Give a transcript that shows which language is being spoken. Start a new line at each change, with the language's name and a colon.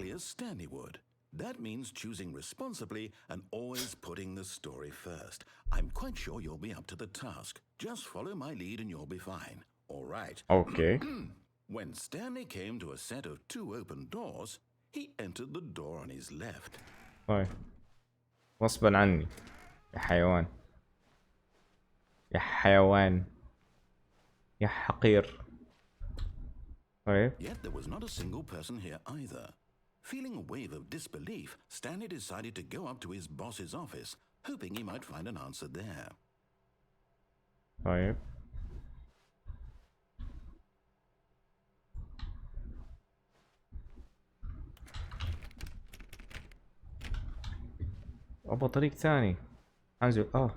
English: Exactly as Stanley would. That means choosing responsibly and always putting the story first. I'm quite sure you'll be up to the task. Just follow my lead and you'll be fine. All right.
Arabic: اوكي.
English: When Stanley came to a set of 2 open doors, he entered the door on his left.
Arabic: طيب غصبا عني يا حيوان يا حيوان يا حقير. طيب
English: Yet there was not a single person here either. Feeling a wave of disbelief, Stanley decided to go up to his boss's office, hoping he might find an answer there.
Arabic: طيب ابغى طريق ثاني انزل.